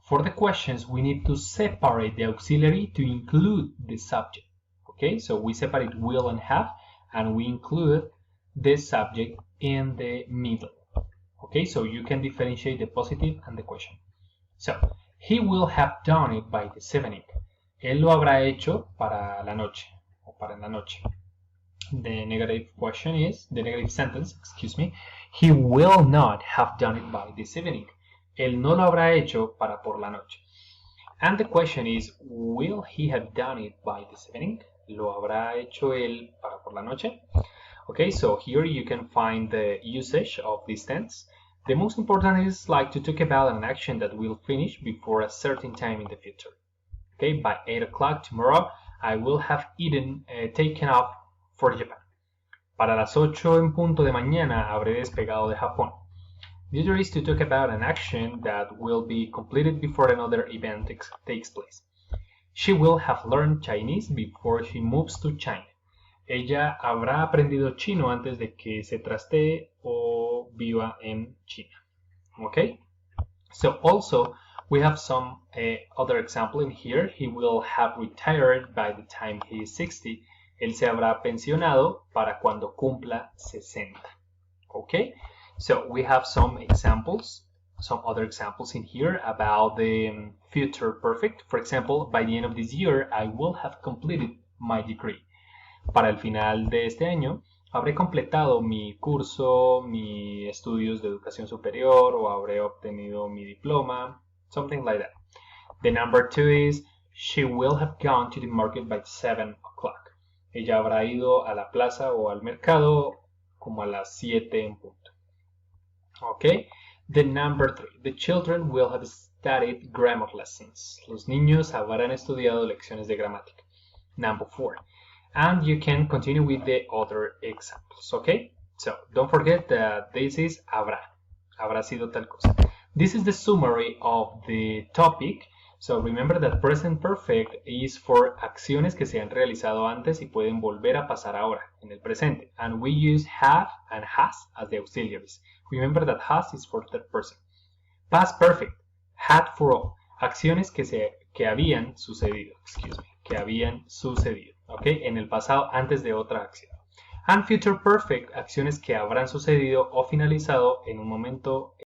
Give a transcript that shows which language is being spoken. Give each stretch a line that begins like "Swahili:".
English: For the questions, we need to separate the auxiliary to include the subject. Okay, so we separate will and have, and we include the subject in the middle. Okay, so you can differentiate the positive and the question. So, he will have done it by this evening.
Spanish: Él lo habrá hecho para la noche, o para la noche.
English: The negative question is, the negative sentence, excuse me, he will not have done it by this evening.
Spanish: Él no lo habrá hecho para por la noche.
English: And the question is, will he have done it by this evening?
Spanish: ¿Lo habrá hecho él para por la noche?
English: Okay, so here you can find the usage of this tense. The most important is like to talk about an action that will finish before a certain time in the future. Okay, by 8 o'clock tomorrow, I will have taken off for Japan.
Spanish: Para las 8 en punto de mañana habré despegado de Japón.
English: The other is to talk about an action that will be completed before another event takes place. She will have learned Chinese before she moves to China.
Spanish: Ella habrá aprendido chino antes de que se trastee o viva en China.
English: Okay? So also, we have some other example in here. He will have retired by the time he is 60.
Spanish: Él se habrá pensionado para cuando cumpla 60.
English: Okay? So we have some examples, some other examples in here about the future perfect. For example, by the end of this year, I will have completed my degree.
Spanish: Para el final de este año, habré completado mi curso, mis estudios de educación superior, o habré obtenido mi diploma,
English: something like that. The number 2 is, she will have gone to the market by 7 o'clock.
Spanish: Ella habrá ido a la plaza o al mercado como a las 7 en punto.
English: Okay, the number 3, the children will have studied grammar lessons.
Spanish: Los niños habrán estudiado lecciones de gramática.
English: Number 4, and you can continue with the other examples. Okay, so don't forget that this is habrá.
Spanish: Habrá sido tal cosa.
English: This is the summary of the topic. So remember that present perfect is for
Spanish: acciones que se han realizado antes y pueden volver a pasar ahora, en el presente.
English: And we use have and has as the auxiliaries. Remember that has is for third person. Past perfect, had for all.
Spanish: Acciones que habían sucedido, que habían sucedido, ¿ok? En el pasado antes de otra acción.
English: And future perfect,
Spanish: acciones que habrán sucedido o finalizado en un momento